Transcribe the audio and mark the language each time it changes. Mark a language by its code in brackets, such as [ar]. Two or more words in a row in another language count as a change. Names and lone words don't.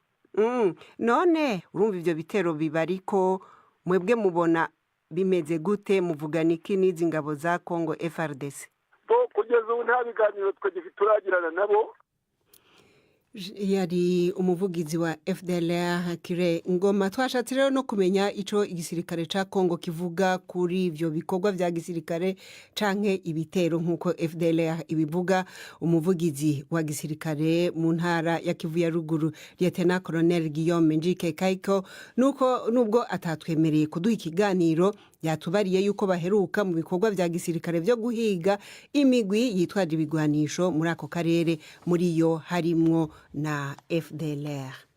[rn] None urumva ivyo bitero biba, ariko mwebwe mubona bimeze gute? Muvugana iki n'izi ngabo za Congo FRDC? Kugeza ubu nta biganiro twe turagirana nabo. Yari umuvugizi wa FDLR Kire Ngoma. Twashatse rero no kumenya ico igisirikare ca Congo kivuga kuri ivyo bikorwa vya gisirikare canke ibitero nkuko FDLR ibivuga. Umuvugizi wa gisirikare mu ntara ya Kivu ya ruguru Lieutenant Colonel Guillaume Njike Kaiko nubwo atatwemereye kuduha ikiganiro, yatubariye yuko baheruka mu bikorwa vya gisirikare vyo guhiga imigwi yitwaje ibigwanisho muri ako karere, muri yo harimwo na FDLR.